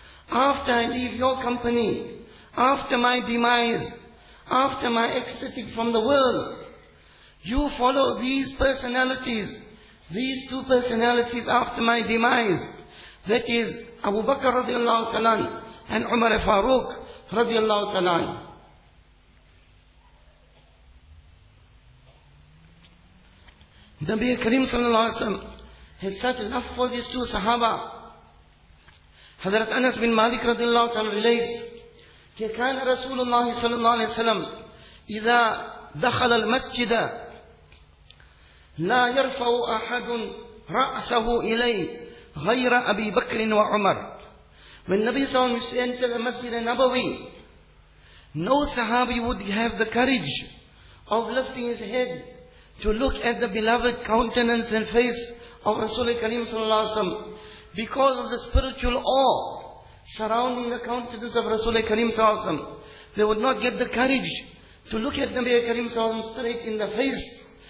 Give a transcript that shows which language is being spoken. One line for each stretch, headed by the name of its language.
English: After I leave your company, after my demise, after my exiting from the world, you follow these personalities, these two personalities after my demise, that is Abu Bakr رضي الله تعالى and Umar Farooq رضي الله تعالى. Nabi Kareem sallallahu alayhi wa sallam has such love for these two sahaba.
Arabic: Hazrat Anas bin Malik radiallahu ta'ala relates, كَكَانَ رَسُولُ اللَّهِ صَلَى اللَّهِ عَلَيْهِ وَسَلَمْ إِذَا دَخَلَ الْمَسْجِدَ لَا يَرْفَعُ أَحَدٌ رَأْسَهُ إِلَيْهِ غَيْرَ أَبِي بَكْرٍ وَعُمَرٍ.
English: When Nabi sallallahu alayhi wa sallam entered the Masjid al-Nabawi, no sahabi would have the courage of lifting his head to look at the beloved countenance and face of Rasulullah Kareem sallallahu alaihi wasallam, because of the spiritual awe surrounding the countenance of Rasulullah Kareem sallallahu alaihi wasallam, they would not get the courage to look at Nabi Kareem sallallahu alaihi wasallam straight in the face,